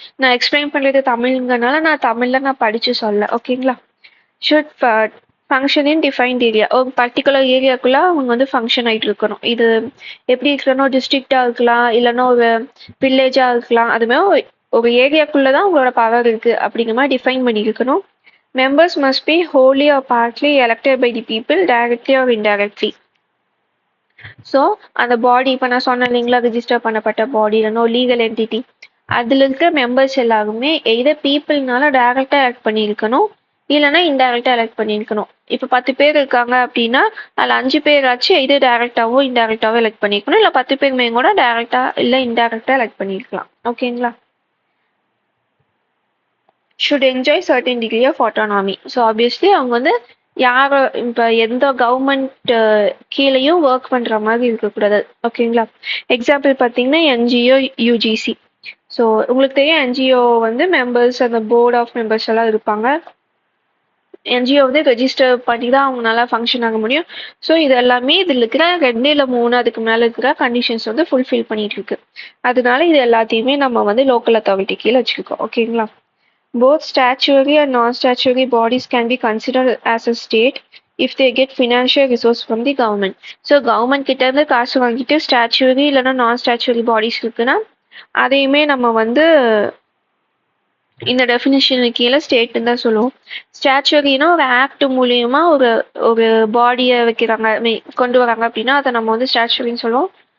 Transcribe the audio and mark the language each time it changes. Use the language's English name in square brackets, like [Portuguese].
[Tamil] நான் எக்ஸ்பிளைன் பண்ணுறது தமிழ்ங்கிறனால நான் தமிழில் நான் படித்து சொல்ல. ஓகேங்களா? [English] should function in defined area, [Tamil] ஒரு பர்டிகுலர் ஏரியாக்குள்ளே அவங்க வந்து ஃபங்க்ஷன் ஆகிட்டு இருக்கணும். இது எப்படி இருக்கணும், டிஸ்ட்ரிக்டாக இருக்கலாம், இல்லைன்னா ஒரு வில்லேஜாக இருக்கலாம், அதுமாதிரி ஒரு ஏரியாக்குள்ள தான் உங்களோட பவர் இருக்கு அப்படிங்கிற மாதிரி டிஃபைன் பண்ணியிருக்கணும். [English] Members must be wholly or partly elected by the people directly or indirectly. [Tamil] So அந்த பாடி இப்போ நான் சொன்னேன் இல்லைங்களா, ரிஜிஸ்டர் பண்ணப்பட்ட பாடி இல்லைன்னா லீகல் என்டிட்டி, அதில் இருக்கிற மெம்பர்ஸ் எல்லாருமே எய்தர் பீப்புள்னால டைரக்டாக எலெக்ட் பண்ணியிருக்கணும் இல்லைன்னா இன்டைரக்டாக எலெக்ட் பண்ணியிருக்கணும். இப்போ 10 பேர் இருக்காங்க அப்படின்னா அதில் 5 பேராச்சும் எய்தர் டைரக்டாவோ இன்டைரக்டாவோ எலெக்ட் பண்ணியிருக்கணும், இல்லை 10 பேருமே கூட டைரக்டா இல்லை இன்டைரக்டா எலெக்ட் பண்ணியிருக்கலாம். ஓகேங்களா. [English] should enjoy certain degree of autonomy. [Tamil] So obviously அவங்க வந்து யார இப்போ எந்த கவர்மெண்ட் கீழேயும் ஒர்க் பண்ற மாதிரி இருக்கக்கூடாது. ஓகேங்களா. எக்ஸாம்பிள் பார்த்தீங்கன்னா என்ஜிஓ, யூஜிசி. ஸோ உங்களுக்கு தெரியும் என்ஜிஓ வந்து மெம்பர்ஸ் அந்த போர்ட் ஆஃப் மெம்பர்ஸ் எல்லாம் இருப்பாங்க. என்ஜிஓ வந்து ரெஜிஸ்டர் பண்ணி தான் அவங்களால ஃபங்க்ஷன் ஆக முடியும். ஸோ இது எல்லாமே இதில் இருக்கிற 2 இல்லை 3 அதுக்கு மேலே இருக்கிற கண்டிஷன்ஸ் வந்து ஃபுல்ஃபில் பண்ணிட்டு இருக்கு. அதனால இது எல்லாத்தையுமே நம்ம வந்து லோக்கல் அத்தாரிட்டி கீழே வச்சுருக்கோம். ஓகேங்களா. [English] Both statutory and non-statutory bodies can be considered as a state if they get financial resource from the government. [Tamil] So government கிட்ட இருந்து காசு வாங்கிட்டு statutory இல்லைன்னா non-statutory bodies இருக்குன்னா அதையுமே நம்ம வந்து இந்த டெஃபினிஷன் கீழே ஸ்டேட்னு தான் சொல்லுவோம். ஸ்டாச்சுரினா ஒரு ஆக்ட் மூலியமா ஒரு பாடியை வைக்கிறாங்க, கொண்டு வராங்க அப்படின்னா அதை நம்ம வந்து ஸ்டாச்சுரின்னு சொல்லுவோம்.